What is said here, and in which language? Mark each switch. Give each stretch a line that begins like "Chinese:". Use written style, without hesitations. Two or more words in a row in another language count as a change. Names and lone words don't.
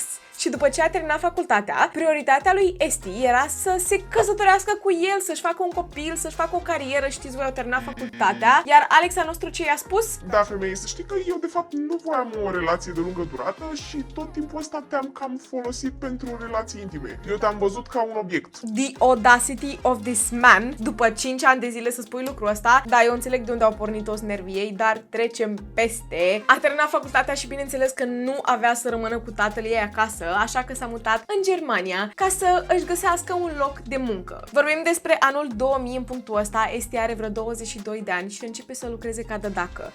Romanian: Și după ce a terminat facultatea, prioritatea lui Esti era să se căsătorească cu el, să-și facă un copil, să-și facă o carieră, știți voi, au terminat facultatea. Iar Alex al nostru ce i-a spus? Da, femeie, să știi că eu de fapt nu voiam o relație de lungă durată și tot timpul ăsta te-am cam folosit pentru relații intime. Eu te-am văzut ca un obiect.
English: The audacity of this man.
Romanian: După 5 ani de zile să spui lucrul ăsta, da, eu înțeleg de unde au pornit toți nervii ei, dar trecem peste. A terminat facultatea și bineînțeles că nu avea să rămână cu tatăl ei acasă, așa că s-a mutat în Germania ca să își găsească un loc de muncă. Vorbim despre anul 2000 în punctul ăsta, Esti are vreo 22 de ani și începe să lucreze ca dădacă.